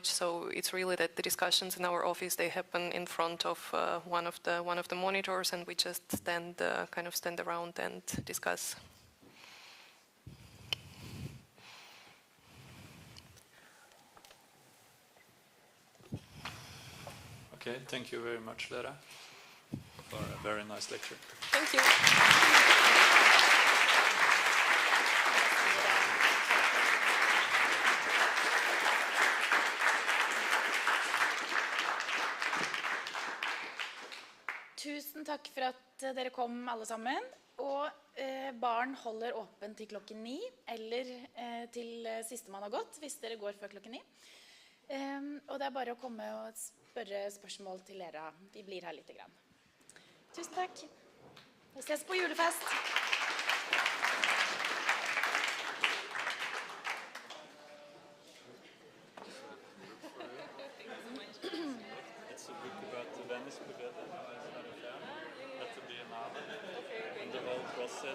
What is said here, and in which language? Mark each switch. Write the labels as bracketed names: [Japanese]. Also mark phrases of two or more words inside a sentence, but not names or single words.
[English] So it's really that the discussions in our office, they happen in front of one of the monitors, and we just stand around and discuss. Okay, thank you very much, Lera, for a very nice lecture. Thank you. [Norwegian] Tusen takk for at dere kom alle sammen. Og baren holder åpen til klokken 9, eller til sistemann har gått, hvis dere går før klokken 9. Og det er bare å komme og spørre spørsmål til Lera. Vi blir her litt grann. Tusen takk. Vi ses på julefest. [English] It's a book about the Venice Pavilion, at the Biennale, and the whole process.